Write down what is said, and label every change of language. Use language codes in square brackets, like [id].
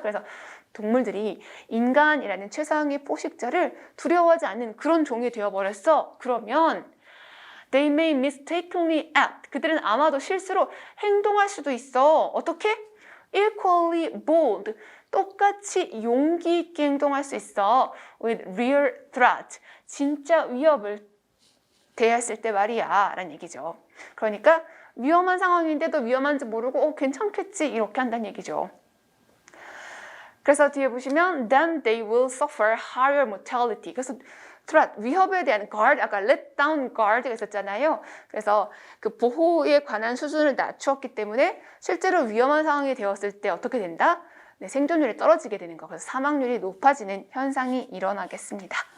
[ko] 그래서 동물들이 인간이라는 최상위 포식자를 두려워하지 않는 그런 종이 되어버렸어. 그러면 [en] they may mistakenly act. [ko] 그들은 아마도 실수로 행동할 수도 있어. 어떻게? [en] Equally bold. [ko] 똑같이 용기 있게 행동할 수 있어. [en] With real threat. [ko] 진짜 위협을 대했을 때 말이야 라는 얘기죠. 그러니까 위험한 상황인데도 위험한지 모르고 괜찮겠지 이렇게 한다는 얘기죠. 그래서 뒤에 보시면 [en] then they will suffer higher mortality. [ko] 그래서 threat, 위협에 대한 guard, 아까 [en] let down guard [ko] 가 있었잖아요. 그래서 그 보호에 관한 수준을 낮추었기 때문에 실제로 위험한 상황이 되었을 때 어떻게 된다? 네, 생존율이 떨어지게 되는 거. 그래서 사망률이 높아지는 현상이 일어나겠습니다.